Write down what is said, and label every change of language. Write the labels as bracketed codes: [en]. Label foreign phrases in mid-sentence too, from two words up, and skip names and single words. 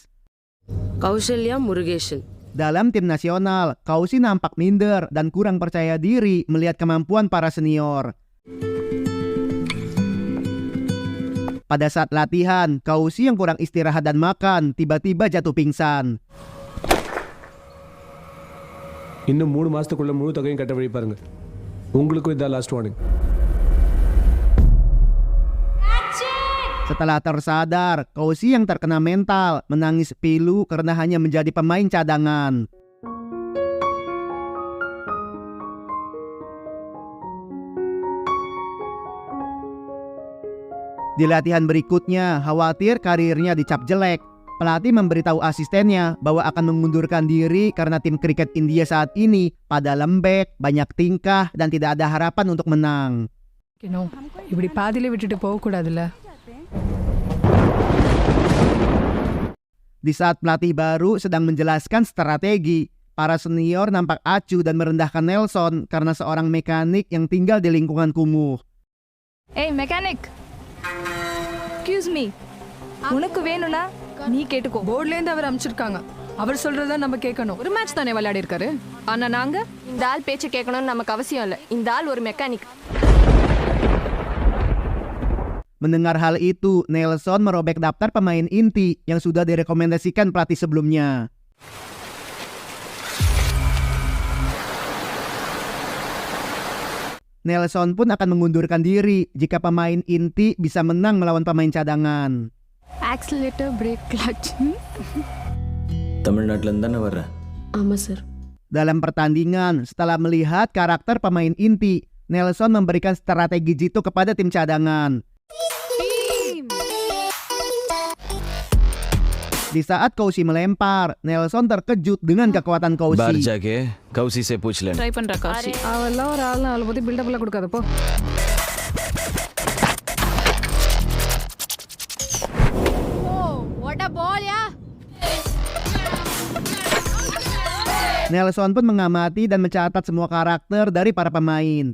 [id] Kaushalya Murugesan. Dalam tim nasional, Kausi nampak minder dan kurang percaya diri melihat kemampuan para senior. Pada saat latihan, Kausi yang kurang istirahat dan makan tiba-tiba jatuh pingsan. [ta] இன்னும் 3 மாசத்துக்குள்ள முழு தொகையும் கட்ட வழி பாருங்க. உங்களுக்கும் இதான் [en] last warning. [id] Setelah tersadar, Kausi yang terkena mental menangis pilu karena hanya menjadi pemain cadangan. Di latihan berikutnya, khawatir karirnya dicap jelek. Pelatih memberitahu asistennya bahwa akan mengundurkan diri karena tim kriket India saat ini pada lembek, banyak tingkah, dan tidak ada harapan untuk menang. [ta] இப்படி பாதியில விட்டுட்டு போக கூடாதுல. [id] Di saat pelatih baru sedang menjelaskan strategi, para senior nampak acuh dan merendahkan Nelson karena seorang mekanik yang tinggal di lingkungan kumuh. [en] Hey mechanic, excuse me, [ta] உனக்கு வேணும்னா நீ கேட்டுக்கோ. போர்ட்ல இருந்து அவர் அனுப்பிச்சிருக்காங்க. அவர் சொல்றத நம்ம கேட்கணும். ஒரு மேட்ச் தானே விளையாடி இருக்காரு. ஆனா நாங்க இந்த ஆள் பேச்சு கேட்கணும்னு நமக்கு அவசியம் இல்லை. இந்த ஆள் ஒரு மெக்கானிக். [id] Mendengar hal itu, Nelson merobek daftar pemain inti yang sudah direkomendasikan pelatih sebelumnya. Nelson pun akan mengundurkan diri jika pemain inti bisa menang melawan pemain cadangan. [en] Accelerator, brake, clutch. [ta] தமிழ்நாட்டுல இருந்து தானே வர்ற? ஆமா சார். [id] Dalam pertandingan, setelah melihat karakter pemain inti, Nelson memberikan strategi jitu kepada tim cadangan. Di saat Kausi melempar, Nelson terkejut dengan kekuatan Kausi. [hi] बाहर जाके कौसी से पूछ लेना. [ta] ட்ரை பண்ற கௌசி. அவெல்லாம் ஒரு ஆள் அவளை பத்தி பில்டப் எல்லாம் கொடுக்காத போ. [en] What a ball ya. [id] Nelson pun mengamati dan mencatat semua karakter dari para pemain.